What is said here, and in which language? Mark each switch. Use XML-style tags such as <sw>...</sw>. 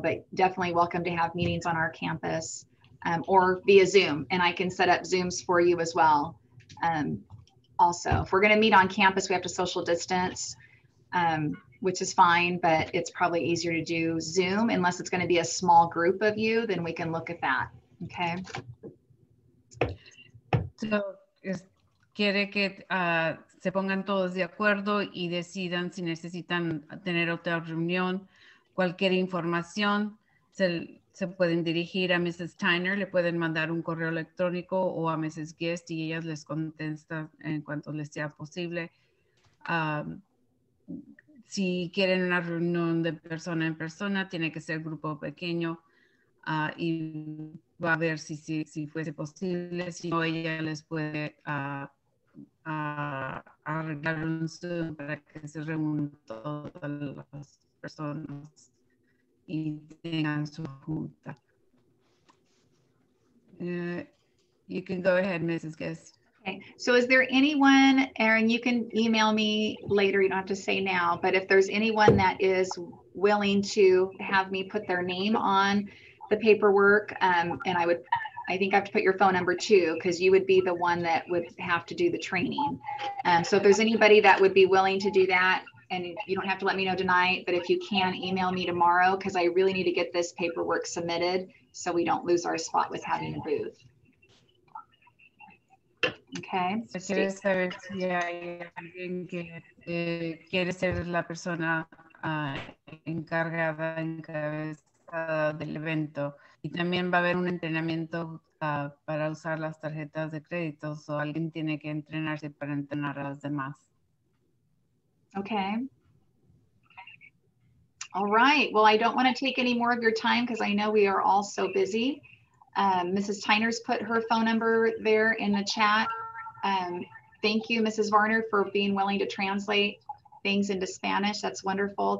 <en>But definitely welcome to have meetings on our campus or via Zoom. And I can set up Zooms for you as well. Also, if we're going to meet on campus, we have to social distance, which is fine, but it's probably easier to do Zoom unless it's going to be a small group of you, then we can look at that. Okay.</en> <es>So, quiere que se pongan todos de acuerdo y decidan si necesitan tener otra reunión. Cualquier información se pueden dirigir a Mrs. Tyner, le pueden mandar un correo electrónico o a Mrs. Guest y ellas les contestan en cuanto les sea posible. Si quieren una reunión de persona en persona, tiene que ser grupo pequeño y va a ver si fuese posible. Si no, ella les puede arreglar un Zoom para que se reúnan todas las personas y tengan su junta.</es> <en>You can go ahead, Mrs. Guest. Okay, so is there anyone, Erin, you can email me later, you don't have to say now, but if there's anyone that is willing to have me put their name on the paperwork, and I think I have to put your phone number too, because you would be the one that would have to do the training. So if there's anybody that would be willing to do that, and you don't have to let me know tonight, but if you can email me tomorrow, because I really need to get this paperwork submitted so we don't lose our spot with having a booth. Okay.</en> <es>Quiere saber si hay alguien que quiere ser la persona encabezada del evento. Y también va a haber un entrenamiento para usar las tarjetas de crédito, o alguien tiene que entrenarse para entrenar a las demás.</es> <en>Okay. All right. Well, I don't want to take any more of your time because I know we are all so busy. Mrs. Tyner's put her phone number there in the chat. Thank you, Mrs. Varner, for being willing to translate things into Spanish. That's wonderful.</en>